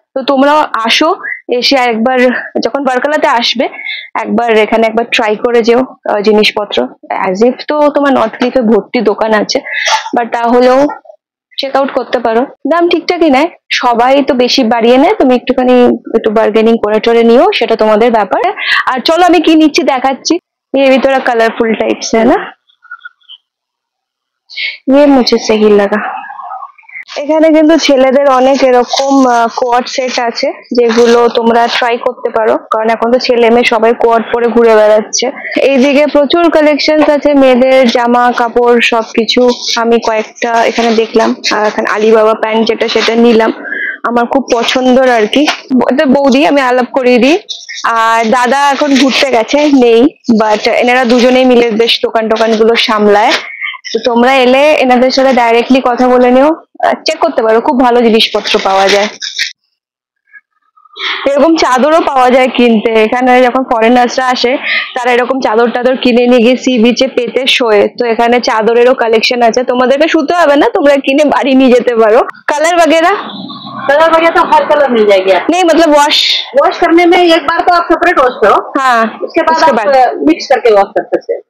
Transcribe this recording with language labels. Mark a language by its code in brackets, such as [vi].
[bn] তো তোমরাও আসো, এসে একবার যখন বার্কালাতে আসবে একবার এখানে একবার ট্রাই করে যেও জিনিসপত্র। অ্যাজ ইফ তো তোমার নর্থ ক্লিফে ভর্তি দোকান আছে, বাট তাহলেও চেক আউট করতে পারো। দাম ঠিকঠাকই নেয়, সবাই তো বেশি বাড়িয়ে নেয়, তুমি একটু বার্গেনিং করে টরে নিও, সেটা তোমাদের ব্যাপার। আর চলো আমি কি নিচ্ছি দেখাচ্ছি। [hi] ये भी थोड़ा कलरफुल टाइप से है ना, ये मुझे सही लगा। [bn] এখানে কিন্তু ছেলেদের অনেক এরকম কোয়াড সেট আছে, যেগুলো তোমরা ট্রাই করতে পারো, কারণ এখন তো ছেলে মেয়ে সবাই কোয়াড পরে ঘুরে বেড়াচ্ছে। এইদিকে প্রচুর কালেকশন আছে মেয়েদের জামা কাপড় সবকিছু। আমি কয়েকটা এখানে দেখলাম, আর এখানে আলিবাবা প্যান্ট যেটা সেটা নিলাম, আমার খুব পছন্দর আর কি। বৌদি আমি আলাপ করিয়ে দিই, আর দাদা এখন ঘুরতে গেছে, নেই, বাট এনারা দুজনেই মিলে বেশ দোকান গুলো সামলায়। তো তোমরা এলে এনাদের সাথে ডাইরেক্টলি কথা বলে নিও, চেক করতে পারো, খুব ভালো জিনিসপত্র পাওয়া যায়। এরকম চাদরও পাওয়া যায় কিনতে, এখানে যখন ফরেনার্সরা আসে তারা এরকম চাদর টাদর কিনে নিয়ে গিয়ে সি বিচে পেতে শোয়ে। তো এখানে চাদরেরও কালেকশন আছে, তোমাদেরকে শুতে হবে না, তোমরা কিনে বাড়ি নিয়ে যেতে পারো। [hi] কালার वगैरह तो हर कलर मिल जाएगी। नहीं मतलब वॉश करने में एक बार तो आप सेपरेट वॉश करो, हाँ, उसके बाद आप मिक्स करके वॉश कर सकते हैं।